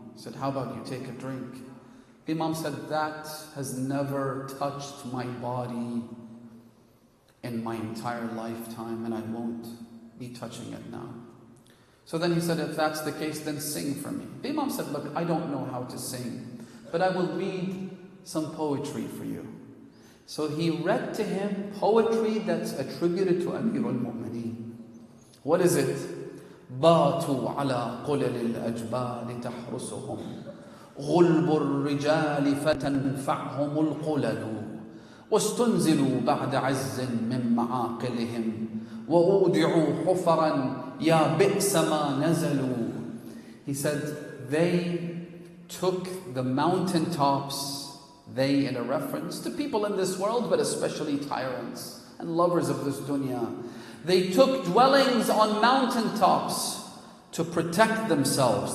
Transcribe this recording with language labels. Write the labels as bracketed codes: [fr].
[en] He said, how about you take a drink? The Imam said, that has never touched my body in my entire lifetime, and I won't be touching it now. So then he said, if that's the case, then sing for me. The Imam said, look, I don't know how to sing, but I will read some poetry for you. So he read to him poetry that's attributed to Amir al-Mu'mineen. What is it? [ar] باتوا على قلل الأجبال تحرسهم غلب الرجال فتنفعهم القلل واستنزلوا بعد عز من معاقلهم وأودعوا حفرا يا بئس ما نزلوا. [en] He said, they took the mountaintops, they in a reference to people in this world, but especially tyrants and lovers of this dunya. They took dwellings on mountaintops to protect themselves.